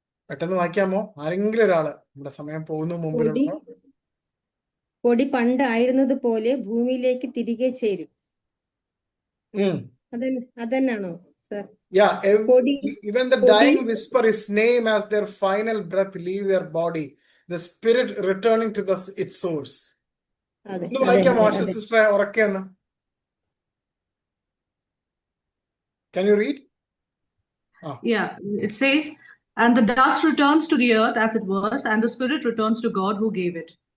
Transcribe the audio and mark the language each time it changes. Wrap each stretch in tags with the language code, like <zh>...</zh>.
<ml>പെട്ടെന്ന് വായിക്കാമോ? ആരെങ്കിലും ഒരാള്, നമ്മുടെ സമയം പോകുന്ന മുമ്പിലുള്ള. പൊടി പണ്ട് ആയിരുന്നത് പോലെ ഭൂമിയിലേക്ക് തിരികെ ചേരും. അതന്നാണോ sir?</ml> <en>Yeah, even the dying whisper his name as their final breath leave their body, the spirit returning to its source.</en> <ml>ഒന്ന് വായിക്കാമോ സിസ്റ്ററെ ഉറക്കെ ഒന്ന്?</ml> <en>Can you read? Yeah, it says, and the dust returns to the earth as it was, and the spirit returns to God who gave it.</en>